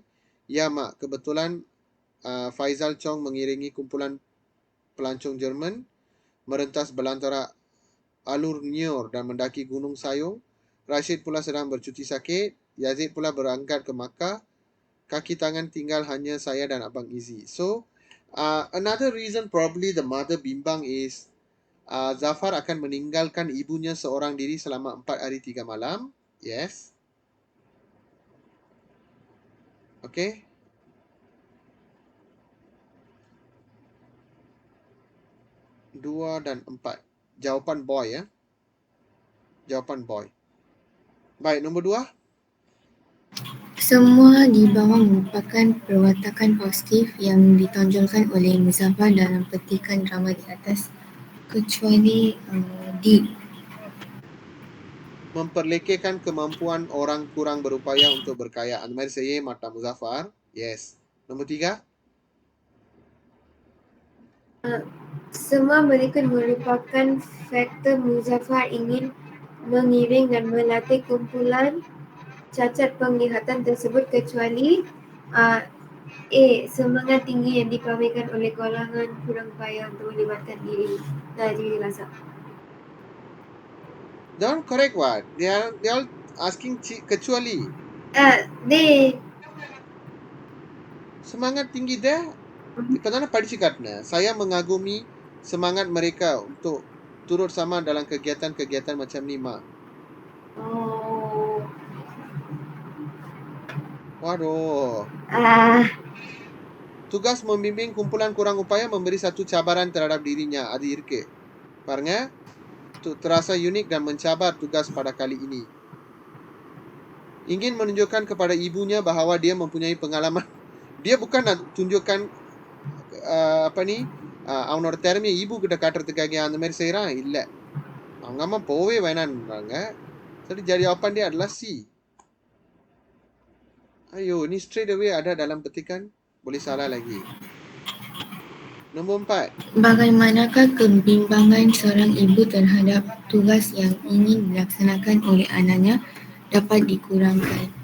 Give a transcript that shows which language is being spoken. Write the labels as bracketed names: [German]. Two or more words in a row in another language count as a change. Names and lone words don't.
[Malay] Ya mak, kebetulan Faizal Chong mengiringi kumpulan pelancong Jerman merentas belantara alur Nior dan mendaki Gunung Sayong. Rashid pula sedang bercuti sakit. Yazid pula berangkat ke Makkah. Kaki tangan tinggal hanya saya dan Abang Izzy. [English] So, another reason probably the mother [Malay] bimbang is Zafar akan meninggalkan ibunya seorang diri selama 4 hari 3 malam. Yes. Okay. Dua dan 4. Jawapan boy ya. Jawapan boy. Baik, nombor 2. Semua di bawah merupakan perwatakan positif yang ditonjolkan oleh Muzaffar dalam petikan drama di atas, kecuali D. Memperlekehkan kemampuan orang kurang berupaya untuk berkaya. [Tamil] அந்த மாதிரி செய்ய மாட்டான் Muzaffar. Yes. Nombor 3. [Malay] Semua mereka merupakan faktor Muzaffar ingin mengiring dan melatih kumpulan cacat penglihatan tersebut kecuali A. Semangat tinggi yang dipamerkan oleh golongan kurang upaya untuk melibatkan diri rasa. [English] Don't correct what? They are asking kecuali. [Malay] Semangat tinggi dia. [Tamil] இப்பதானே படிச்சு காட்டினேன். [Malay] Saya mengagumi semangat mereka untuk turut sama dalam kegiatan-kegiatan macam ni, mak. Waduh. Tugas membimbing kumpulan kurang upaya memberi satu cabaran terhadap dirinya. [Tamil] Ada இருக்கு. பாருங்க. [Malay] Terasa unik dan mencabar tugas pada kali ini. Ingin menunjukkan kepada ibunya bahawa dia mempunyai pengalaman. Dia bukan nak tunjukkan [Tamil] அவனோட திறமையை ஈபு கிட்ட காட்டுறதுக்காக அந்த மாதிரி செய்யறான். இல்ல, அவங்க அம்மா போவே வேணான்றாங்க. [Malay] Jadi jawapan dia adalah C. Ayo, ni [English] straight away [Malay] ada dalam petikan. Boleh salah lagi. Nombor 4. Bagaimanakah kebimbangan seorang ibu terhadap tugas yang ingin dilaksanakan oleh anaknya dapat dikurangkan?